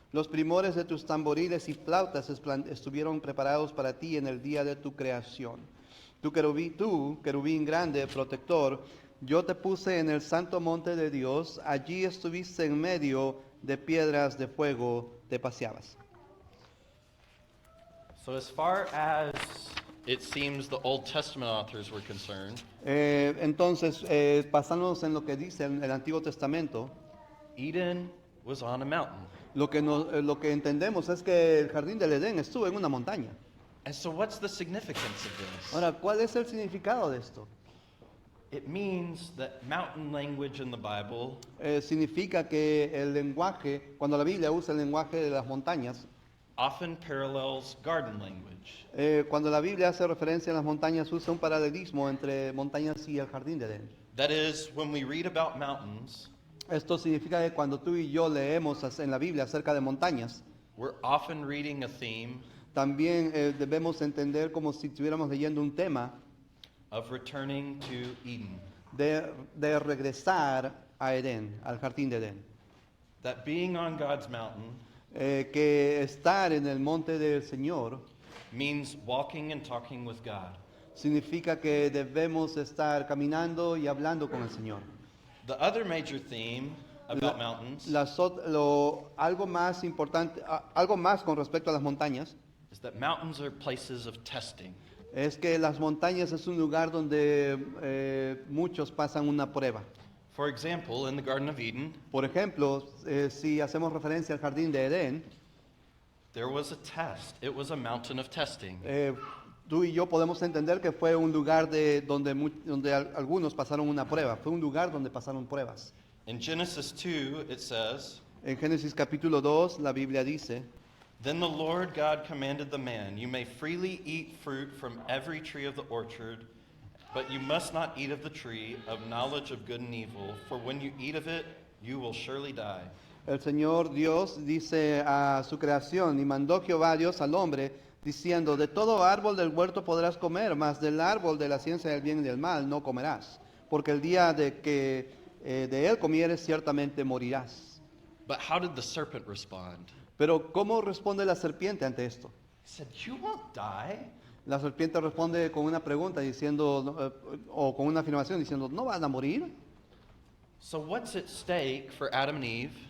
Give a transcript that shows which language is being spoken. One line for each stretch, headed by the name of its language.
Spanish: Los primores de tus tamboriles y flautas estuvieron preparados para ti en el día de tu creación. Tú, querubín grande, protector, yo te puse en el santo monte de Dios, allí estuviste en medio de piedras de fuego, te paseabas.
English: So, as far as it seems the Old Testament authors were concerned,
Spanish: Entonces, basándonos en lo que dice el Antiguo Testamento,
English: Eden was on a mountain.
Spanish: lo que entendemos es que el jardín del Edén estuvo en una montaña.
English: And so, what's the significance of this?
Spanish: Ahora, ¿cuál es el significado de esto?
English: It means that mountain language in the Bible
Spanish: Significa que el lenguaje, cuando la Biblia usa el lenguaje de las montañas,
English: often parallels garden language.
Spanish: cuando la Biblia hace referencia a las montañas, usa un paralelismo entre montañas y el jardín de Edén.
English: That is, when we read about mountains,
Spanish: Esto significa que cuando tú y yo leemos en la Biblia acerca de montañas,
English: we're often reading a theme
Spanish: también debemos entender como si estuviéramos leyendo un tema
English: of returning to Eden.
Spanish: de regresar a Edén, al jardín de Edén.
English: That being on God's mountain
Spanish: Que estar en el monte del Señor
English: means walking and talking with God.
Spanish: significa que debemos estar caminando y hablando con el Señor.
English: The other major theme about mountains
Spanish: Algo más importante, algo más con respecto a las montañas,
English: is that mountains are places of testing.
Spanish: es que las montañas es un lugar donde muchos pasan una prueba.
English: For example, in the Garden of Eden,
Spanish: Por ejemplo, si hacemos referencia al jardín de Edén,
English: there was a test. It was a mountain of testing.
Spanish: tú y yo podemos entender que fue un lugar donde algunos pasaron una prueba. Fue un lugar donde pasaron pruebas.
English: In Genesis 2, it says,
Spanish: En Génesis capítulo 2, la Biblia dice,
English: Then the Lord God commanded the man, You may freely eat fruit from every tree of the orchard, but you must not eat of the tree of knowledge of good and evil, for when you eat of it, you will surely die.
Spanish: el Señor Dios dice a su creación, y mandó Jehová Dios al hombre, diciendo, de todo árbol del huerto podrás comer, mas del árbol de la ciencia del bien y del mal no comerás, porque el día de que de él comieres ciertamente morirás.
English: But how did the serpent respond?
Spanish: Pero ¿cómo responde la serpiente ante esto?
English: He said, You won't die.
Spanish: La serpiente responde con una pregunta diciendo, o con una afirmación diciendo, ¿no van a morir?
English: So what's at stake for Adam and Eve?